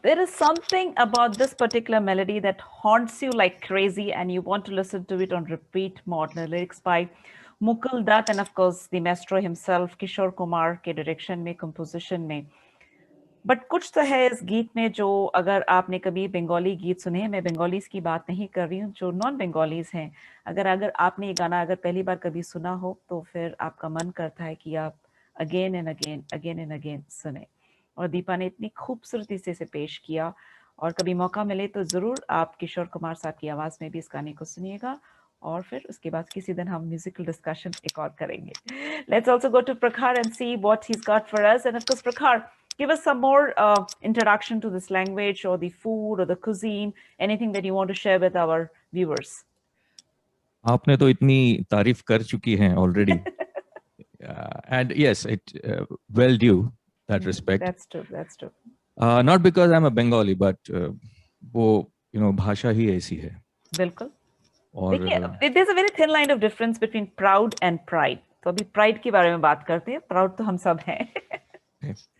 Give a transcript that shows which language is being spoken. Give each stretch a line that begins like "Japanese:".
English: There is something about this particular melody that haunts you like crazy and you want to listen to it on repeat mode. The lyrics by Mukul Dutt and of course the maestro himself, Kishore Kumar
Hindi: के direction में, composition में. But कुछ तो है इस गीत में जो अगर आपने कभी बंगाली गीत सुने, मैं बंगालीज की बात नहीं कर रही हूँ, जो नॉन बंगालीज हैं, अगर आपने ये गाना अगर पहली बार कभी सुना हो तो फिर आपका मन करता है कि आप
English: again and again
Hindi: सुने. और दीपा ने इतनी खूबसूरती से इसे पेश किया और कभी मौका मिले तो जरूर आप किशोर कुमार साहब की आवाज में भी इस गाने को सुनिएगा और फिर उसके बाद किसी दिन हम म्यूजिकल डिस्कशन एक और करेंगे.
English: Let's also go to Prakhar and see what he's got for us. And of course, Prakhar, give us some more introduction to this language or the food or the cuisine, anything that you want to share with our viewers.
Hindi: आपने तो इतनी तारीफ कर चुकी हैं already.
English: And yes, it well due that respect. That's true. That's true. Not because I'm a Bengali, but
Hindi: वो भाषा ही ऐसी है. बिल्कुल. और
English: देखिए, there's a very thin line of difference between proud and pride.
Hindi: तो अभी pride के बारे में बात करते हैं. Proud तो हम सब हैं.